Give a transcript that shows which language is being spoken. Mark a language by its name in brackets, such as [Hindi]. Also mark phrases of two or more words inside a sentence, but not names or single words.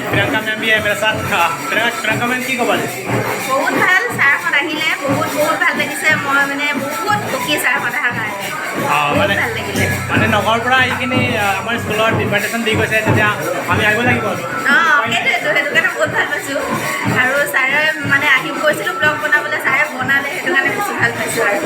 [Hindi] प्रियंका मैम भी है मेरे साथ। प्रियंका मैम की खबर [Assamese] বহুত ভাল, ছাৰহঁত আহিলে বহুত ভাল লাগিছে। মই মানে বহুত সুখী ছাৰহঁত অহাৰ কাৰণে, বহুত ভাল লাগিলে। মানে নগৰৰ পৰা আহি কিনি আমাৰ স্কুলত ইনভাইটেশ্যন দি গৈছে, তেতিয়া আমি আহিব লাগিব। সেইটোৱেতো, সেইটো কাৰণে বহুত ভাল পাইছোঁ। আৰু ছাৰে মানে আহিব কৈছিলোঁ ব্লগ বনাবলৈ, ছাৰে বনালে সেইটো কাৰণে বেছি ভাল পাইছোঁ আৰু।